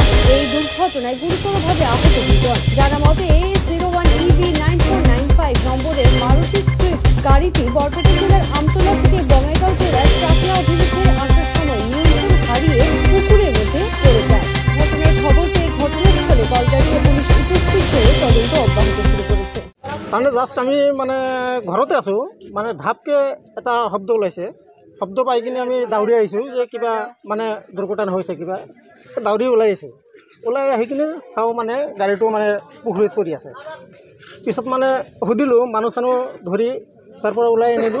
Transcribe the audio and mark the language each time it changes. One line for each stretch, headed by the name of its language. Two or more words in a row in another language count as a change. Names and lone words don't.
Bangla: এই দুর্ঘটনায় গুরুতরভাবে আহত দুজন। জানা মতে AS01 EV 9495 নম্বরের মারুতি সুইফট গাড়িটি বরপেটা জেলার আমতলা থেকে বঙ্গাইগাঁও জেলার চাকলা অভিমুখে আসার সময় নিয়ন্ত্রণ হারিয়ে পুকুরের মধ্যে পড়ে যায়। ঘটনার খবর পেয়ে ঘটনাস্থলে কলগাছিয়া পুলিশ উপস্থিত হয়ে তদন্ত অব্যাহত শুরু করেছে।
Assamese: তাৰমানে জাষ্ট আমি ঘৰতে আছোঁ, ধাপকে এটা শব্দ ওলাইছে। শব্দ পাই কিনে আমি দাউৰি আহিছোঁ যে কিবা দুৰ্ঘটনা হৈছে, কিবা দাউৰি ওলাই আহিছোঁ। ওলাই আহি কিনে চাওঁ গাড়ীটো পুখুৰীত পৰি আছে। পিছত সুধিলোঁ, মানুহ চানুহ ধৰি তাৰ পৰা ওলাই আনিলোঁ।